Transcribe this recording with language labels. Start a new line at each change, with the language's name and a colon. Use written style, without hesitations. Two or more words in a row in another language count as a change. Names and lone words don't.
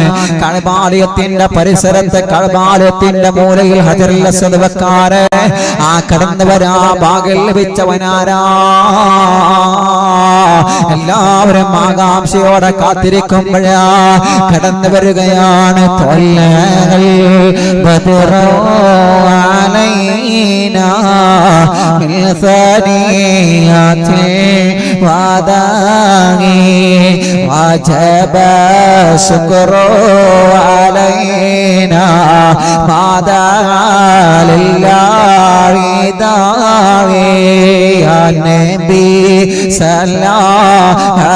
Malayalam: കഅബാലയത്തിന്റെ പരിസരത്ത് കഅബാലയത്തിന്റെ മൂലയിൽ ഹജറുൽ അസ്വദ് വെക്കാറ് ആ കടന്നുവരാ ഭാഗം ലഭിച്ചവനാരാ? എല്ലാവരും ആകാംക്ഷയോടെ കാത്തിരിക്കുമ്പോഴാ കടന്നു വരികയാണ്.
Arabic: وجب شكر علينا ما دعا لله داعي يا نبي سلام